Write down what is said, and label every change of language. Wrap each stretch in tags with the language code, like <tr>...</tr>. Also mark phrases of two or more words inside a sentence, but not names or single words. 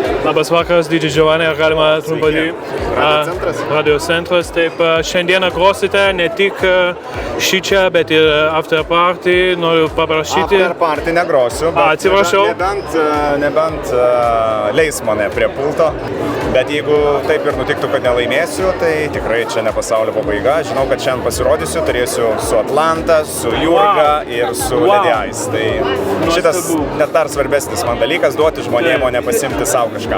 <lt>Labas vakaras, Didži Giovanni, ar galima trumpai? Radio centras. Taip, šiandieną grosite ne tik šį čia, bet ir</lt> <en>after party.</en> <lt>Noriu paprašyti.</lt> <en>After party</en> <lt>negrosiu, bet atsiprašau. Nebent leis mane prie pulto. Bet jeigu taip ir nutiktų, kad nelaimėsiu, tai tikrai čia ne pasaulio pabaiga. Žinau, kad šiandien pasirodysiu, turėsiu su Atlanta, su Jurga ir su Lady Ice. Tai šitas net dar svarbesnis man dalykas, duoti žmonėm, o ne pasimti savo kažką.</lt>